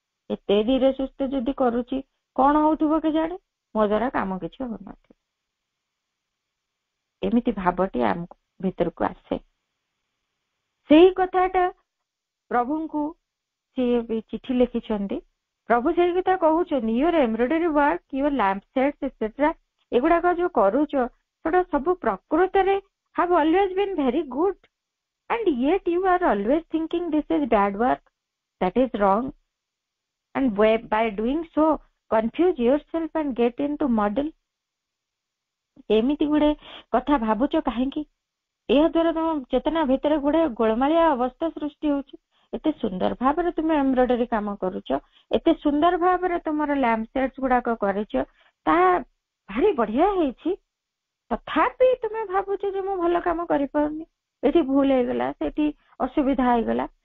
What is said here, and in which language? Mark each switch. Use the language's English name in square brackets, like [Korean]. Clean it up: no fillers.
[Odia] ଏତେ ଧୀରେ ସୁସ୍ଥ ଯଦି କରୁଛି କଣ ହଉଥିବ କେଜାଣି, ମୋ ଦ୍ୱାରା କାମ କିଛି ହଉନଥିବ। ଏମିତି ଭାବଟି ଆମ ଭିତରକୁ ଆସେ। ସେଇ କଥାଟା ପ୍ରଭୁଙ୍କୁ ସିଏ ବି ଚିଠି ଲେଖିଛନ୍ତି। ପ୍ରଭୁ ସେଇ କଥା କହୁଛନ୍ତି, [English] your embroidery work, your lamp sets etcetera, [Odia] ଏଗୁଡାକ ଯୋଉ କରୁଛ ସେଟା ସବୁ ପ୍ରକୃତରେ [English] have always been very good, and yet you are always thinking this is bad work, that is wrong, and by doing so confuse yourself and get into muddle। [Odia] ଏମିତି ଗୁଡେ କଥା ଭାବୁଛ କାହିଁକି? ଏହା ଦ୍ୱାରା ତମ ଚେତନା ଭିତରେ ଗୁଡେ ଗୋଳମାଳିଆ ଅବସ୍ଥା ସୃଷ୍ଟି ହଉଛି। ଏତେ ସୁନ୍ଦର ଭାବରେ ତୁମେ ଏମ୍ବ୍ରଏଡରୀ କାମ କରୁଛ, ଏତେ ସୁନ୍ଦର ଭାବରେ ତୁମର ଲ୍ୟାମ୍ପ ସେଟ୍ସ ଗୁଡାକ କରିଛ, ତାହା ଭାରି ବଢିଆ ହେଇଛି, ତଥାପି ତୁମେ ଭାବୁଛ ଯେ ମୁଁ ଭଲ କାମ କରିପାରୁନି, ଏଠି ଭୁଲ ହେଇଗଲା, ସେଠି ଅସୁବିଧା ହେଇଗଲା।